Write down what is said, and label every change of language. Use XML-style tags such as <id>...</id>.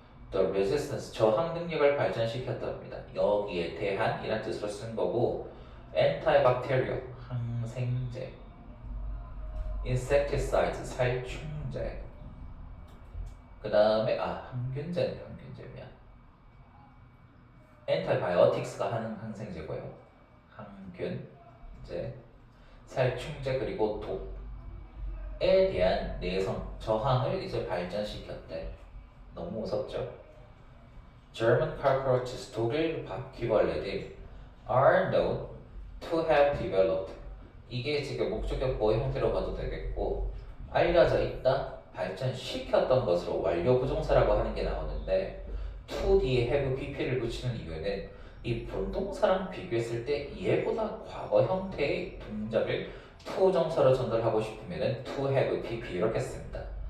<ko>The resistance, 저항 능력을 발전시켰답니다. 여기에 대한 이란 뜻으로 쓴 거고, antibacterial, 항생제, insecticides, 살충제, 그 다음에 항균제네, 항균제면 antibiotics가 하는 항생제고요. 항균제, 살충제 그리고 독에 대한 내성, 저항을 이제 발전시켰대. 너무 무섭죠?</ko> <en>German cockroaches,</en> <ko>독일 바퀴벌레들</ko> <en>are known to have developed.</en> <ko>이게 지금 목적격 보호 형태로 봐도 되겠고, 알려져 있다, 발전시켰던 것으로 완료 부정사라고 하는 게 나오는데, to 뒤에 have pp를 붙이는 이유는 이 본동사랑 비교했을 때 얘보다 과거 형태의 동작을 to 정사로 전달하고 싶으면 to have pp 이렇게 씁니다.</ko>